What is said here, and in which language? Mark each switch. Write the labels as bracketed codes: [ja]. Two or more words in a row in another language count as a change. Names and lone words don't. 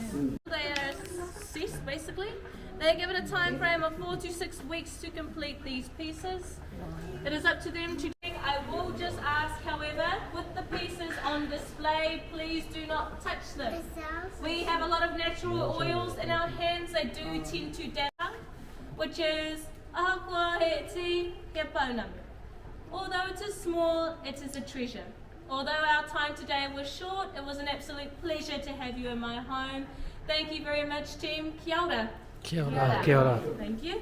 [en] They are assessed basically. They are given a time frame of 4 to 6 weeks to complete these pieces. It is up to them to... I will just ask, however, with the pieces on display, please do not touch them. We have a lot of natural oils in our hands that do tend to damage, which is [mi] ahakua he ti he pauna. [en] Although it is small, it is a treasure. Although our time today was short, it was an absolute pleasure to have you in my home. Thank you very much, team. [mi] Kia ora. Kia ora. Kia ora. [en] Thank you.